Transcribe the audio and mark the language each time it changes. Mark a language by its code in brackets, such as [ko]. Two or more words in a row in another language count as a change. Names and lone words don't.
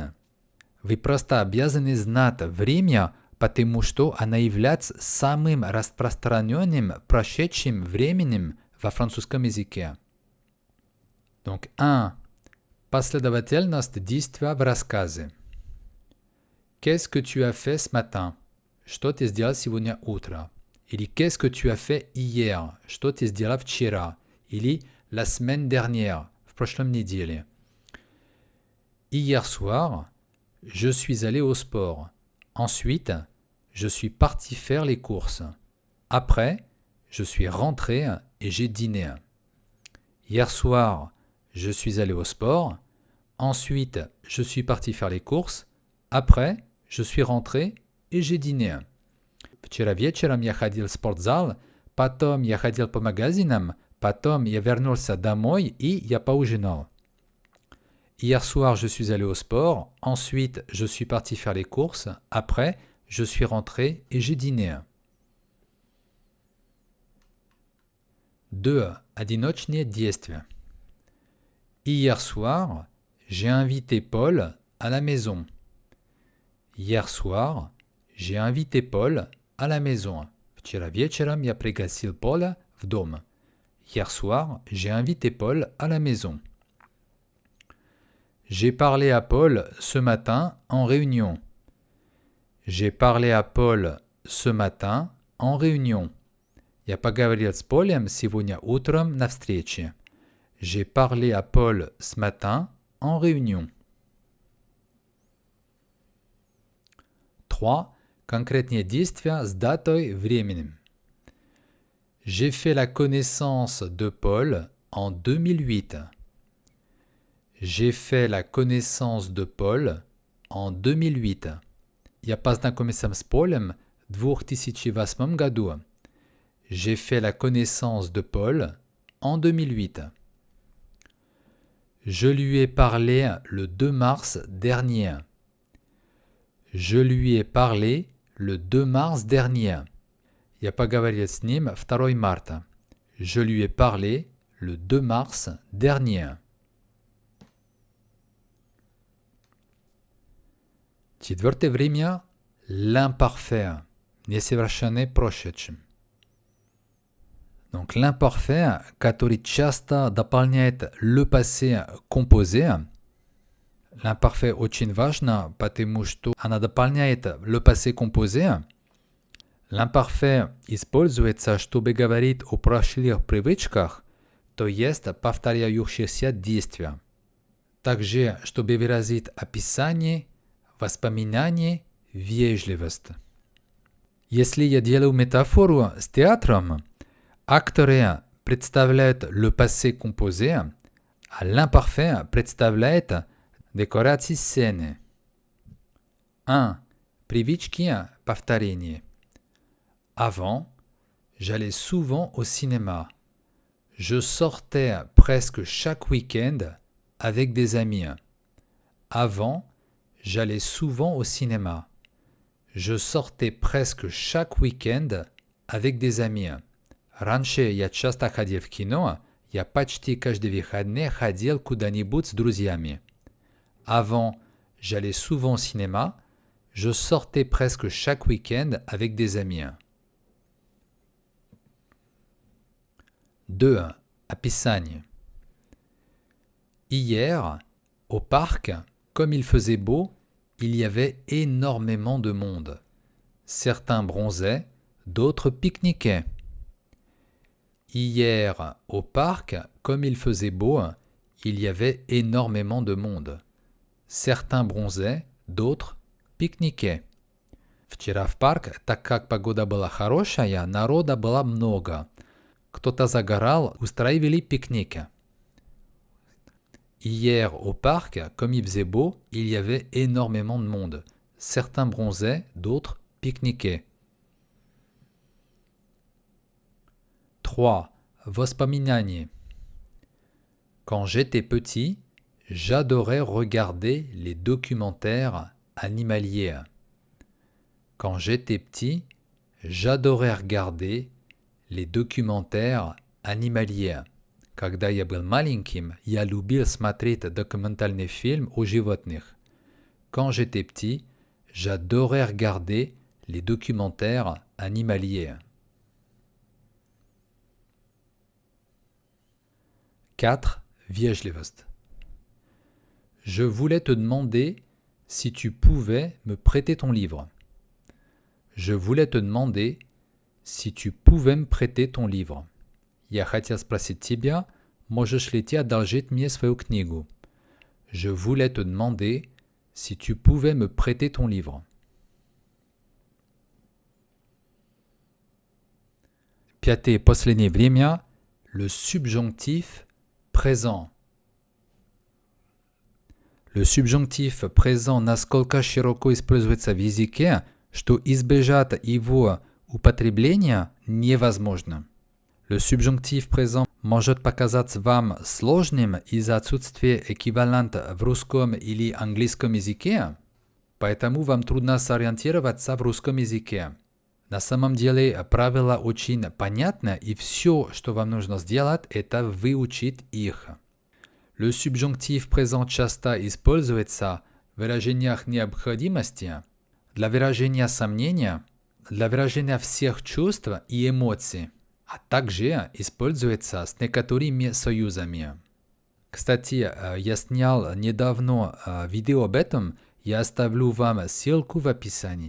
[ru] Вы просто обязаны знать время, потому что оно является самым распространенным прошедшим временем во французском языке. [fr] Donc 1. [ru] Последовательность действия в рассказе. [fr] Qu'est-ce que tu as fait ce matin? [ru] Что ты сделал сегодня утром? [fr] Или qu'est-ce que tu as fait hier? [ru] Что ты сделал вчера? [fr] Или la semaine dernière, [ru] в прошлом неделе. [fr] Hier soir, je suis allé au sport. Ensuite, je suis parti faire les courses. Après, je suis rentré et j'ai dîné. Hier soir, je suis allé au sport. Ensuite, je suis parti faire les courses. Après, je suis rentré et j'ai dîné. [ru] Вчера вечером я ходил в спортзал, потом я ходил по магазинам, потом я вернулся домой и я поужинал. [fr] Hier soir, je suis allé au sport. Ensuite, je suis parti faire les courses. Après, je suis rentré et j'ai dîné. 2. [ru] Одиночные действия. [fr] Hier soir, j'ai invité Paul à la maison. Hier soir, j'ai invité Paul à la maison. [ru] Вчера вечером я пригласил Поля в дом. [fr] Hier soir, j'ai invité Paul à la maison. J'ai parlé à Paul ce matin en réunion. J'ai parlé à Paul ce matin en réunion. [ru] Я поговорил с Полем сегодня утром на встрече. [fr] J'ai parlé à Paul ce matin en réunion. 3. [ru] Конкретные действия с датой временем. [fr] J'ai fait la connaissance de Paul en 2008. J'ai fait la connaissance de Paul en 2008. [ru] Я познакомился с Полем в 2008 году. [fr] J'ai fait la connaissance de Paul en 2008. Je lui ai parlé le 2 mars dernier. Je lui ai parlé le 2 mars dernier. [ru] Я поговорил с ним 2 марта. [fr] Je lui ai parlé le 2 mars dernier. [ru] Четвертое время – [fr] l'imparfait, [ru] несовершенный прошедшем. [fr] Donc l'imparfait, [ru] который часто дополняет [fr] le passé composé. L'imparfait [ru] очень важно, потому что она дополняет [fr] le passé composé. L'imparfait [ru] используется, чтобы говорить о прошлых привычках, то есть повторяющихся действиях. Также, чтобы выразить описание, воспоминание, вежливость. Если я делаю метафору с театром, актеры представляют [fr] le passé composé, [ru] а [fr] l'imparfait [ru] представляет [fr] décoration scène. [ru] 1. Привычки повторения. [fr] Avant, j'allais souvent au cinéma. Je sortais presque chaque week-end avec des amis. Avant, j'allais souvent au cinéma. Je sortais presque chaque week-end avec des amis. [ru] Раньше я часто ходил в кино, я почти каждый выходный ходил куда-нибудь с друзьями. [fr] Avant, j'allais souvent au cinéma. Je sortais presque chaque week-end avec des amis. 2. [ru] Описание. [fr] Hier, au parc, comme il faisait beau, il y avait énormément de monde. Certains bronzaient, d'autres pique-niquaient. Hier, au parc, comme il faisait beau, il y avait énormément de monde. Certains bronzaient, d'autres pique-niquaient. [ru] Вчера в парк, так как погода была хорошая, народа было много. Кто-то загорал, устраивали пикники. [fr] Hier, au parc, comme il faisait beau, il y avait énormément de monde. Certains bronzaient, d'autres pique-niquaient. 3. [ru] Воспоминания. [fr] Quand j'étais petit, j'adorais regarder les documentaires animaliers. Quand j'étais petit, j'adorais regarder les documentaires animaliers. [ru] Когда я был маленьким, я любил смотреть документальный фильм о животных. [fr] Quand j'étais petit, j'adorais regarder les documentaires animaliers. 4. [ru] Вежливость. [fr] Je voulais te demander si tu pouvais me prêter ton livre. Je voulais te demander si tu pouvais me prêter ton livre. [ru] Я хотел спросить тебя, можешь ли ты одолжить мне свою книгу? [fr] Je voulais te demander si tu pouvais me prêter ton livre. 5. [ru] И последнее время, [fr] le subjonctif présent. Le subjonctif présent [ru] насколько широко используется в языке, что избежать его употребления невозможно. [fr] Le subjonctif présent [ru] может показаться вам сложным из-за отсутствия эквивалента в русском или английском языке, поэтому вам трудно сориентироваться в русском языке. На самом деле правила очень понятны, и все, что вам нужно сделать, это выучить их. [fr] Le subjonctif présent [ru] часто используется в выражениях необходимости, для выражения сомнения, для выражения всех чувств и эмоций, а также используется с некоторыми союзами. Кстати, я снял недавно видео об этом, я оставлю вам ссылку в описании.